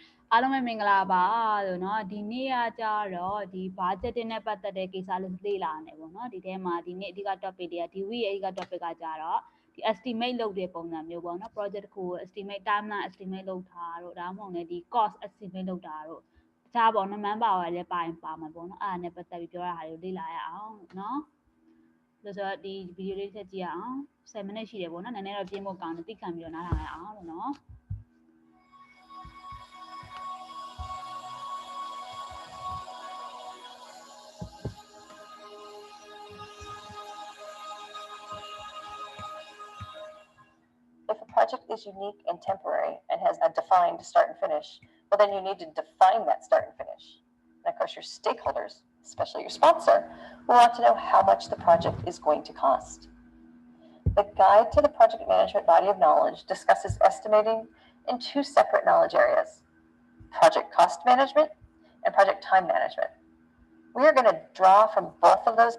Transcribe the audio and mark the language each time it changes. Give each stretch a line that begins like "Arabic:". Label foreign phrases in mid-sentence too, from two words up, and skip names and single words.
Burmese: အားလုံးပဲမင်္ဂလာပါလို့เนาะဒီနေ့ကကြတော့ဒီ budgeting နဲ့ပတ်သက်တဲ့ကိစ္စလေးလေ့လာနေပေါ့เนาะဒီထဲမှာဒီနေ့အဓိက topic တွေကဒီ week အဓိက topic ကကြတော့ဒီ estimate လုပ်တဲ့ပုံစံမျိုးပေါ့เนาะ project တစ်ခုကို
English: estimate timeline estimate
Burmese: လုပ်တာတို့ဒါမှမဟုတ်လည်းဒီ
English: cost estimate
Burmese: လုပ်တာတို့တခြားပေါ့နော် manpower လည်းပါမှာပေါ့เนาะအဲ့ဒါနဲ့ပတ်သက်ပြီးပြောရတာတွေကိုလေ့လာရအောင်เนาะဆိုတော့ဒီ video လေးချက်ကြည့်ရအောင်10 minute ရှိတယ်ပေါ့เนาะနည်းနည်းတော့ပြင်းဖို့ကောင်းတယ်သိခံပြီးတော့နားထောင်ရအောင်လို့เนาะ
English: If a project is unique and temporary and has a defined start and finish, well, then you need to define that start and finish. And of course, your stakeholders, especially your sponsor, will want to know how much the project is going to cost. The Guide to the Project Management Body of Knowledge discusses estimating in two separate knowledge areas, project cost management and project time management. We are going to draw from both of those.